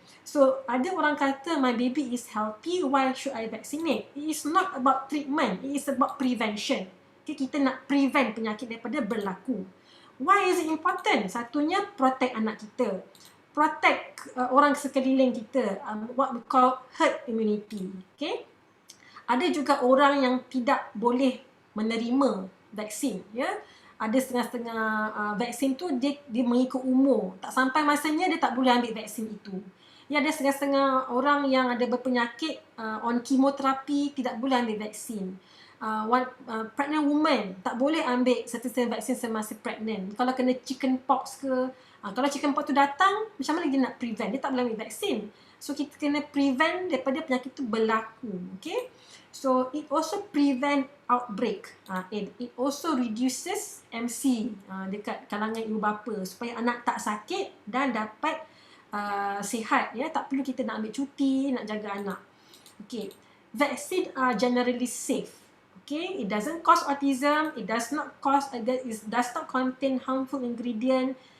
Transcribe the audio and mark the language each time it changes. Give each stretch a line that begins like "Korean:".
Malay: So ada orang kata,
English: my baby is healthy, why should I vaccinate? It is not about treatment, it is about prevention. Okay?
Malay: Kita nak prevent penyakit daripada berlaku.
English: Why is it important?
Malay: Satunya, protect anak kita. Protect orang sekeliling kita.
English: What we call herd immunity.
Malay: Okay? Ada juga orang yang tidak boleh menerima vaksin. Ya? Ada setengah-setengah vaksin tu dia mengikut umur. Tak sampai masanya dia tak boleh ambil vaksin itu. Ya, ada setengah-setengah orang yang ada berpenyakit on kemoterapi tidak boleh ambil vaksin. Pregnant woman tak boleh ambil certain vaksin semasa pregnant. Kalau kena chicken pox ke, kalau chicken pox tu datang, macam mana dia nak prevent? Dia tak boleh ambil vaksin. So kita kena prevent daripada penyakit tu berlaku.
English: Okay? So it also prevent outbreak. It also reduces MC
Malay: dekat kalangan ibu bapa supaya anak tak sakit dan dapat sihat. Ya, tak perlu kita nak ambil cuti, nak jaga anak. Okay.
English: Vaccine are generally safe. Okay, it doesn't cause autism, it does not contain harmful ingredient.